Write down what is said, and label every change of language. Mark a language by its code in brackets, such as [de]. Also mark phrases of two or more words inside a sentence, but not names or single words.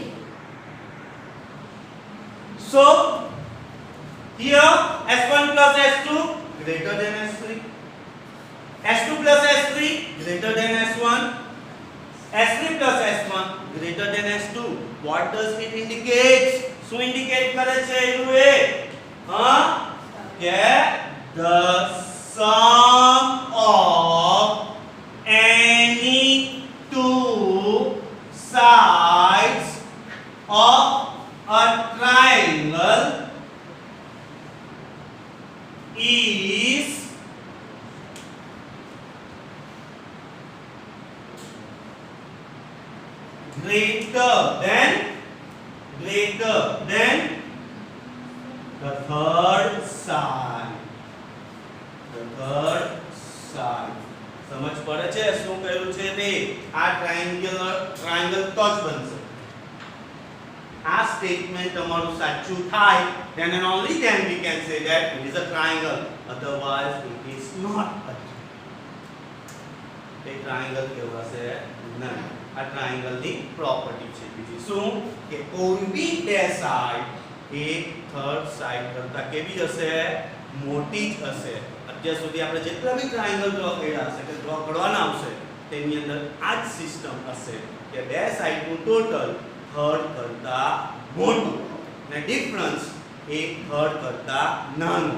[en] So, here S1 plus S2 greater than S3. S2 plus S3 greater than S1. S3 plus S1 greater than S2. What does it indicate? [gu] શું indicate કરે છે એવું એ? હા? [en] કે the sum of any two sides of a triangle is greater than the third side. The third side. [gu] સમજ પડે છે શું કહ્યું છે તે? આ ટ્રાયેંગલ તો જ બનશે. આ સ્ટેટમેન્ટ તમારું સાચું થાય [en] then and only then we can say that it is a triangle, otherwise it is not a triangle [gu] કહેવાશે નહીં. આ ટ્રાયેંગલ ની પ્રોપર્ટી છે. બીજી શું કે કોઈ બી બે સાઈડ એક થર્ડ સાઈડ કરતા કેવી હશે? મોટી જ હશે. અત્યાર સુધી આપણે જેટલા બી ટ્રાયેંગલ ડ્રો કર્યા હશે કે ડ્રો કરવાના આવશે તેની અંદર આ જ સિસ્ટમ હશે કે બે સાઈડનું ટોટલ થર્ડ કરતા મોટું ને ડિફરન્સ એક થર્ડ કરતા નાનું.